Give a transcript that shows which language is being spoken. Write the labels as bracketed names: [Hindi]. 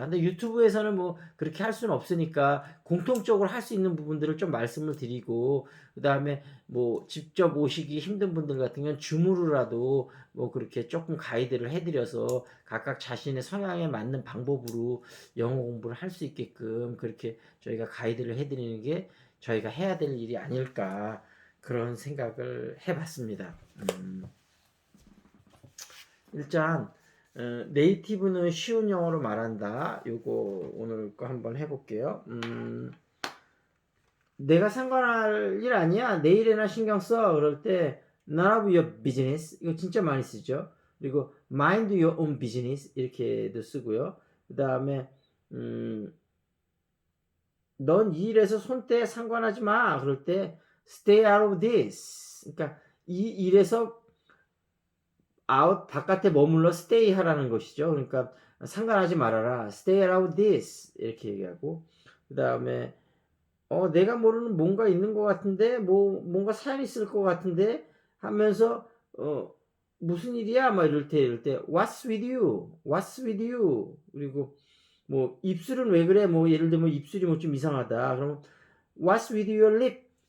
[Korean] 근데 유튜브에서는 뭐 그렇게 할 수는 없으니까 공통적으로 할 수 있는 부분들을 좀 말씀을 드리고, 그다음에 뭐 직접 오시기 힘든 분들 같은 경우는 줌으로라도 뭐 그렇게 조금 가이드를 해드려서 각각 자신의 성향에 맞는 방법으로 영어 공부를 할 수 있게끔 그렇게 저희가 가이드를 해드리는 게 저희가 해야 될 일이 아닐까, 그런 생각을 해봤습니다. 일단 네이티브는 쉬운 영어로 말한다. 요거 오늘 거 한번 해볼게요. 내가 상관할 일 아니야. 내일에나 신경 써. 그럴 때 [English] none of your business. [Korean] 이거 진짜 많이 쓰죠. 그리고 [English] mind your own business [Korean] 이렇게도 쓰고요. 그 다음에 넌 이 일에서 손대 상관하지 마. 그럴 때 [English] stay out of this. [Korean] 그러니까 이 일에서 out 바깥에 머물러 stay 하라는 것이죠. 그러니까 상관하지 말아라. [English] stay out of this [Korean] 이렇게 얘기하고, 그 다음에 내가 모르는 뭔가 있는 것 같은데, 뭔가 사연이 있을 것 같은데 하면서 무슨 일이야? 막 이럴 때 [English] what's with you? what's with you? [Korean] 그리고 뭐 입술은 왜 그래? 뭐 예를 들면 입술이 뭐 좀 이상하다. 그러면 [English] what's with your lip?